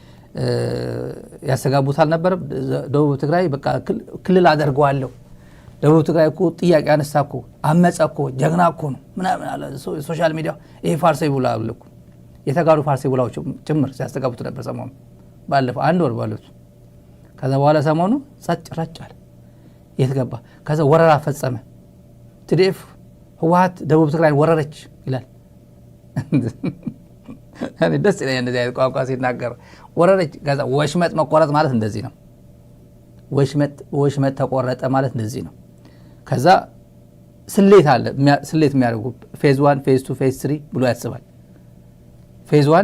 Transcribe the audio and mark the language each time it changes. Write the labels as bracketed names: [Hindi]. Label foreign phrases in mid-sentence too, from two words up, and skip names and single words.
[Amharic] ያሰጋቡት አልነበረም። ደቡብ ትግራይ በቃ ክልል አደርገዋለሁ፣ ደቡብ ትግራይ እኮ ጥያቄ አነሳ እኮ አመፀ እኮ ጀግና እኮ ነው ምናምን አለ [English] social media። [Amharic] ይሄ ፋርሴ ይብላል እኮ የተጋሩ ፋርሴ ይብላው ጭምር ሲያስተጋቡት ነበር ሰሞኑ ባለፈው 1 ወር ባሉት። ከዛ በኋላ ሰሞኑ ጸጥ ረጭ አለ። የት ገባ? ከዛ ወረራ ፈጸመ። TDF ህወሓት ደቡብ ትግራይ ወረረች ይላል። እኔ ደስ ይለኛል እንደዚህ አይነት ቋንቋ ሲናገር። ወረረች ከዛ ወሽመጥ መቆረጥ ማለት እንደዚህ ነው። ወሽመጥ ተቆረጠ ማለት እንደዚህ ነው። ከዛ ስሌት አለ ስሌት የሚያደርጉ ፌዝ 1 ፌዝ 2 ፌዝ 3 ብሎ ያስባል። ፌዝ 1